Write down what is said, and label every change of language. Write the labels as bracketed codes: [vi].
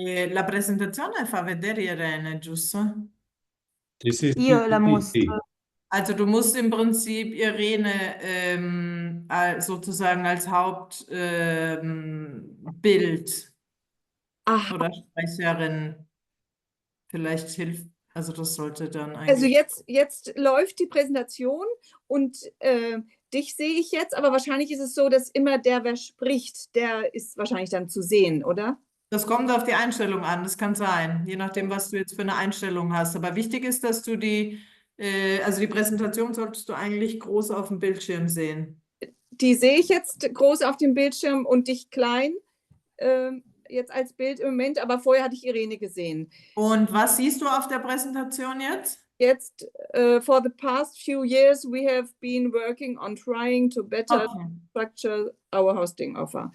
[it] La presentazione fa vedere Irene, giusto? Io la mostro. [de] Also du musst im Prinzip Irene sozusagen als Hauptbild oder Sprecherin vielleicht hilft. Also das sollte dann eigentlich... Also jetzt läuft die Präsentation und dich sehe ich jetzt, aber wahrscheinlich ist es so, dass immer der, wer spricht, der ist wahrscheinlich dann zu sehen, oder? Das kommt auf die Einstellung an, das kann sein, je nachdem, was du jetzt für eine Einstellung hast. Aber wichtig ist, dass du also die Präsentation solltest du eigentlich groß auf dem Bildschirm sehen. Die sehe ich jetzt groß auf dem Bildschirm und dich klein, jetzt als Bild im Moment, aber vorher hatte ich Irene gesehen. Und was siehst du auf der Präsentation jetzt? [en] Jetzt, for the past few years, we have been working on trying to better structure our hosting offer.